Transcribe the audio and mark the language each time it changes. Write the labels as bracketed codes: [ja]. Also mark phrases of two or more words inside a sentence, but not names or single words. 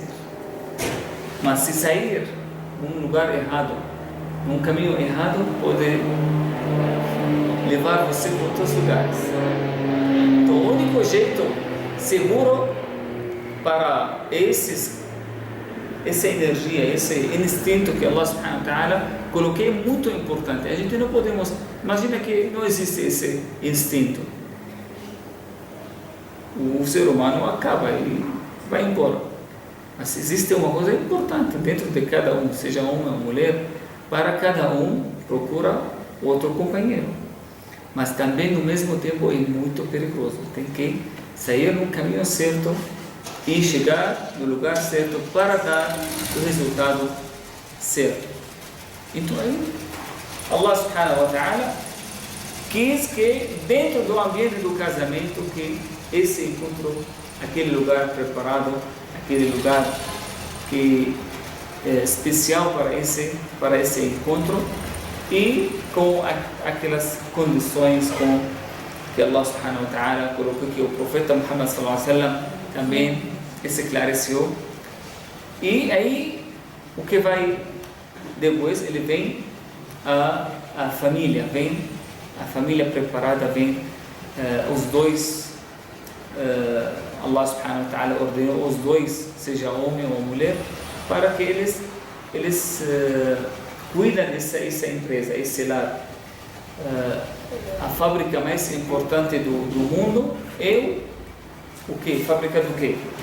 [pt] Mas se sair num lugar errado, num caminho errado, pode levar você para outros lugares. Então, o único jeito seguro para essa energia, esse instinto que Allah [ar] سبحانه وتعالى [pt] coloquei, é muito importante. A gente não podemos, imagina que não existe esse instinto, o ser humano acaba e vai embora. Mas existe uma coisa importante dentro de cada um, seja homem ou mulher, para cada um procura outro companheiro. Mas também no mesmo tempo é muito perigoso. Tem que sair no caminho certo e chegar no lugar certo para dar o resultado certo. Então aí, Allah [ar] سبحانه وتعالى [pt] quis que dentro do ambiente do casamento, que esse encontro, aquele lugar preparado, aquele lugar que é especial para esse encontro, e com aquelas condições que Allah [ar] سبحانه وتعالى [pt] colocou, que o profeta Muhammad [ar] صلى الله عليه وسلم [pt] também esclareceu. E aí o que vai depois? Ele vem a família preparada, vem os dois. Allah [ar] سبحانه وتعالى [pt] ordenou os dois, seja homem ou mulher, para que eles cuidam dessa empresa, esse lar. A fábrica mais importante do mundo é o quê? Fábrica do quê?